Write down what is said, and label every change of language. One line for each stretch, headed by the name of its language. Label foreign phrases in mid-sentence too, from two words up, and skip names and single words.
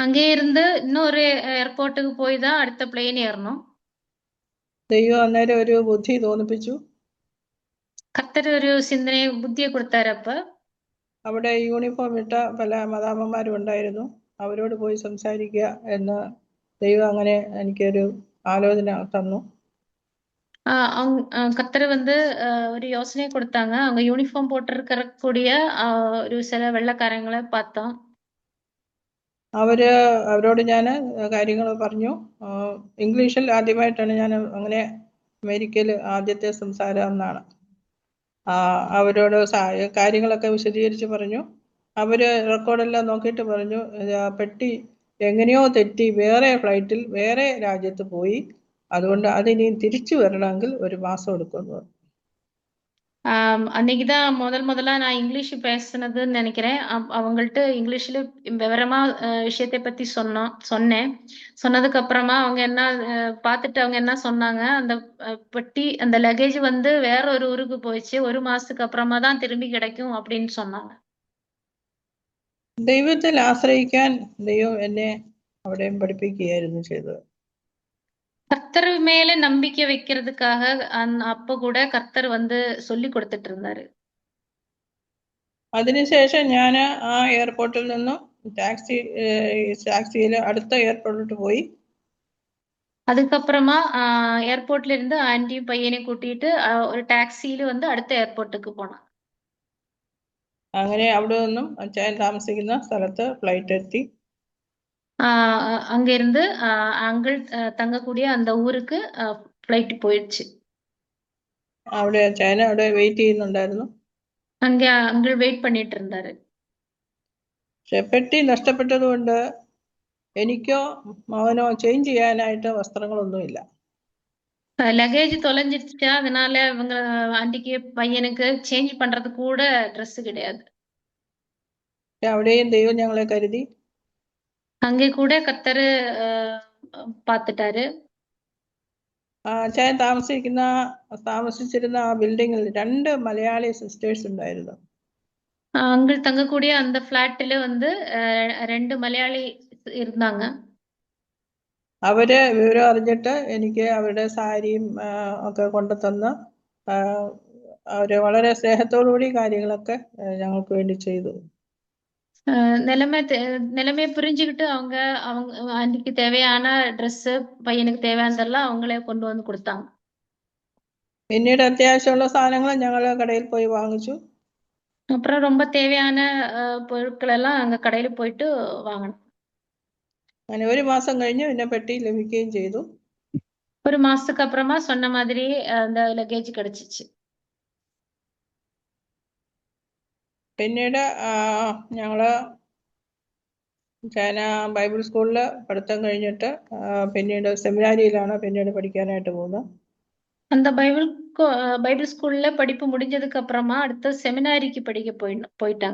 Tamil: அங்கே இருந்து இன்னொரு ஏர்போர்ட்டுக்கு போய் தான் அடுத்த பிளேன் ஏறணும்.
Malayalam: ദൈവം അന്നേരം ഒരു ബുദ്ധി തോന്നിപ്പിച്ചു.
Tamil: கர்த்தர் ஒரு சிந்தனை புத்தியை கொடுத்தாரு. அப்ப
Malayalam: അവിടെ യൂണിഫോം ഇട്ട പല മദാമ്മമാരും ഉണ്ടായിരുന്നു. അവരോട് പോയി സംസാരിക്കുക എന്ന് ദൈവം അങ്ങനെ എനിക്കൊരു ആലോചന തന്നു.
Tamil: கர்த்தர் வந்து ஒரு யோசனை கொடுத்தாங்க. அவங்க யூனிஃபார்ம் போட்டிருக்கக்கூடிய ஒரு சில வெள்ளைக்காரங்களை பார்த்தோம்.
Malayalam: അവരോട് ഞാൻ കാര്യങ്ങൾ പറഞ്ഞു. ഇംഗ്ലീഷിൽ ആദ്യമായിട്ടാണ് ഞാൻ അങ്ങനെ അമേരിക്കയിൽ ആദ്യത്തെ സംസാരം എന്നാണ്. അവരോട് കാര്യങ്ങളൊക്കെ വിശദീകരിച്ച് പറഞ്ഞു. അവര് റെക്കോർഡെല്ലാം നോക്കിയിട്ട് പറഞ്ഞു, പെട്ടി എങ്ങനെയോ തെറ്റി വേറെ ഫ്ലൈറ്റിൽ വേറെ രാജ്യത്ത് പോയി, അതുകൊണ്ട് അതിനി തിരിച്ചു വരണമെങ്കിൽ 1 മാസം എടുക്കുമെന്ന് പറഞ്ഞു.
Tamil: அன்னைக்குதான் முதலா நான் இங்கிலீஷ் பேசுனதுன்னு நினைக்கிறேன். அவங்கள்ட்ட இங்கிலீஷ்ல விவரமா விஷயத்தை பத்தி சொன்னேன். சொன்னதுக்கு அப்புறமா அவங்க என்ன பார்த்துட்டு அவங்க என்ன சொன்னாங்க, அந்த பெட்டி அந்த லக்கேஜ் வந்து வேற ஒரு ஊருக்கு போயிடுச்சு, 1 மாசத்துக்கு அப்புறமா தான் திரும்பி கிடைக்கும் அப்படின்னு சொன்னாங்க.
Malayalam: ദൈവത്തിൽ ആശ്രയിക്കാൻ ദൈവം എന്നെ അവിടെയും പഠിപ്പിക്കുകയായിരുന്നു ചെയ്തത്.
Tamil: கர்த்தர் மேல நம்பிக்கை வைக்கிறதுக்காக அப்ப கூட கர்த்தர் வந்து சொல்லி கொடுத்துட்டு இருந்தாரு.
Malayalam: അതിനുശേഷം ഞാൻ ആ എയർപോർട്ടിൽ നിന്നും ടാക്സിയിൽ അടുത്ത എയർപോർട്ടിലോട്ട് പോയി.
Tamil: அதுக்கப்புறமா ஏர்போர்ட்ல இருந்து ஆண்டியும் பையனையும் கூட்டிட்டு ஒரு டாக்ஸியில வந்து அடுத்த ஏர்போர்ட்டுக்கு போனான்.
Malayalam: അങ്ങനെ അവിടെ നിന്നും അച്ഛൻ താമസിക്കുന്ന സ്ഥലത്ത് ഫ്ലൈറ്റ് എത്തി.
Tamil: அங்க இருந்து அங்கிள் தங்கக்கூடிய அந்த ஊருக்கு ஃப்ளைட் போயிடுச்சு.
Malayalam: അവിടെ അച്ഛൻ അവിടെ വെയിറ്റ് ചെയ്യുന്നുണ്ടായിരുന്നു.
Tamil: அங்க அங்கிள் வெயிட் பண்ணிட்டு இருந்தாரு.
Malayalam: പക്ഷെ പെട്ടി നഷ്ടപ്പെട്ടതുകൊണ്ട് എനിക്കോ മകനോ ചേഞ്ച് ചെയ്യാനായിട്ട് വസ്ത്രങ്ങളൊന്നുമില്ല.
Tamil: லக்கேஜ் தொலைஞ்சிருச்சு. அதனால இவங்க ஆண்டிக்கு பையனுக்கு சேஞ்ச் பண்றது கூட ட்ரெஸ் கிடையாது.
Malayalam: അവിടെയും ദൈവം ഞങ്ങളെ കരുതി.
Tamil: அங்கே கூட கர்த்தர் பார்த்துட்டாரு.
Malayalam: അച്ഛൻ താമസിച്ചിരുന്ന ആ ബിൽഡിങ്ങിൽ 2 മലയാളി സിസ്റ്റേഴ്സ് ഉണ്ടായിരുന്നു.
Tamil: அங்கிள் தங்கக்கூடிய அந்த ஃபிளாட்ல வந்து 2 മലയാളി இருந்தாங்க.
Malayalam: അവര് വിവരം അറിഞ്ഞിട്ട് എനിക്ക് അവരുടെ സാരിയും ഒക്കെ കൊണ്ടു തന്ന് അവര് വളരെ സ്നേഹത്തോടുകൂടി കാര്യങ്ങളൊക്കെ ഞങ്ങൾക്ക് വേണ്ടി ചെയ്തു.
Tamil: நிலைமையை புரிஞ்சுக்கிட்டு அவங்க அன்னைக்கு தேவையான ட்ரெஸ் பையனுக்கு தேவையானதெல்லாம் அவங்களே கொண்டு வந்து கொடுத்தாங்க.
Malayalam: പിന്നീട് അത്യാവശ്യമുള്ള സാധനങ്ങൾ ഞങ്ങൾ കടയിൽ പോയി വാങ്ങിച്ചു.
Tamil: அப்புறம் ரொம்ப தேவையான பொருட்கள் எல்லாம் அங்க கடையில போயிட்டு வாங்கணும்.
Malayalam: അങ്ങനെ 1 മാസം കഴിഞ്ഞ് പിന്നെ പെട്ടി ലഭിക്കുകയും ചെയ്തു.
Tamil: 1 மாசத்துக்கு அப்புறமா சொன்ன மாதிரி அந்த ലഗേജ് கிடைச்சிச்சு.
Malayalam: പിന്നീട് ഞങ്ങള് ബൈബിൾ സ്കൂളിൽ പഠിത്തം കഴിഞ്ഞിട്ട് പിന്നീട് സെമിനാരിയിലാണ് പിന്നീട് പഠിക്കാനായിട്ട് പോകുന്നത്.
Tamil: அந்த பைபிள் ஸ்கூல்ல படிப்பு முடிஞ்சதுக்கு அப்புறமா அடுத்த செமினாரிக்கு படிக்க போயிட்டாங்க.